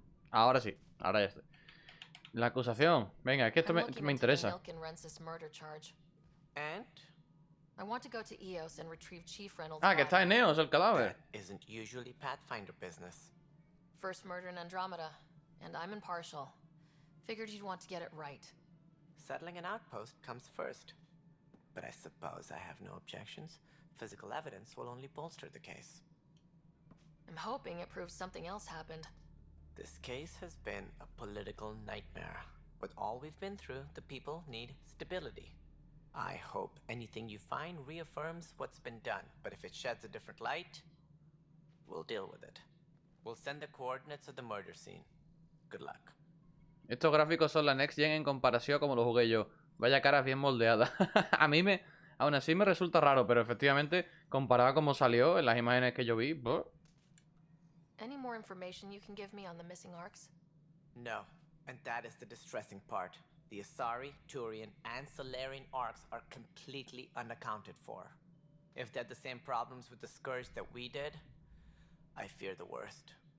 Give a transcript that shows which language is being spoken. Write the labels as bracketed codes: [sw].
[es] Ahora sí, ahora ya estoy. La acusación. Venga, es que esto me interesa. [en] Milken runs this murder charge. And? I want to go to EOS and retrieve Chief Reynolds' [es] Ah, que está en Eos el cadáver. [en] That isn't usually Pathfinder business. First murder in Andromeda, and I'm impartial. Figured you'd want to get it right. Settling an outpost comes first. But I suppose I have no objections. Physical evidence will only bolster the case. I'm hoping it proves something else happened. This case has been a political nightmare. With all we've been through, the people need stability. I hope anything you find reaffirms what's been done, but if it sheds a different light, we'll deal with it. We'll send the coordinates of the murder scene. Good luck. [es] Estos gráficos son la Next Gen en comparación a como lo jugué yo. Vaya caras bien moldeadas. Aún así me resulta raro, pero efectivamente, comparado a cómo salió en las imágenes que yo vi... [en] Any more information you can give me on the missing arcs? No, and that is the distressing part. The Asari, Turian, and Solarian arcs are completely unaccounted for. If they had the same problems with the Scourge that we did, I fear the worst.